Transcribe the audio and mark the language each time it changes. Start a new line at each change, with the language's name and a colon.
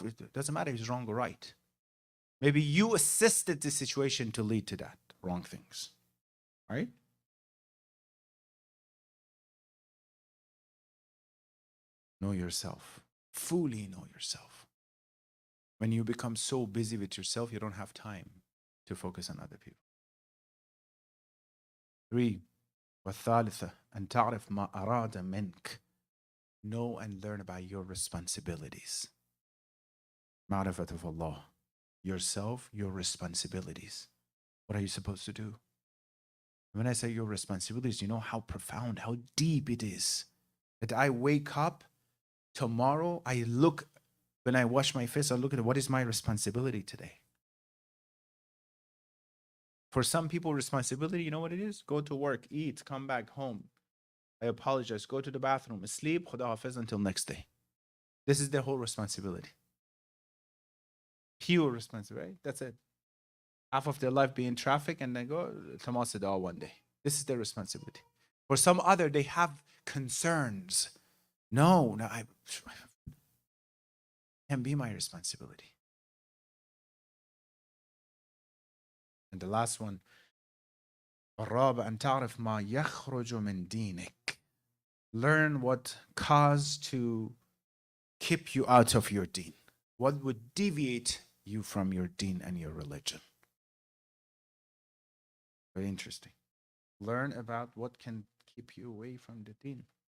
English: It doesn't matter if it's wrong or right. Maybe you assisted the situation to lead to that wrong things. Right? Know yourself. Fully know yourself. When you become so busy with yourself, you don't have time to focus on other people. 3.
Arabic: والثالثة أن تعرف ما أراد منك.
English: Know and learn about your responsibilities. Ma'rifat of Allah. Yourself, your responsibilities. What are you supposed to do? When I say your responsibilities, you know how profound, how deep it is. That I wake up tomorrow, I look, when I wash my face, I look at what is my responsibility today. For some people, responsibility, you know what it is? Go to work, eat, come back home. I apologize, go to the bathroom, sleep, Khuda Hafiz until next day. This is their whole responsibility. Pure responsibility, right? That's it. Half of their life be in traffic and then go Tamasida one day. This is their responsibility. For some other, they have concerns. No, I can be my responsibility. And the last one,
Arabic: الرابع أن تعرف ما يخرج من دينك.
English: Learn what caused to keep you out of your deen. What would deviate you from your deen and your religion. Very interesting. Learn about what can keep you away from the deen.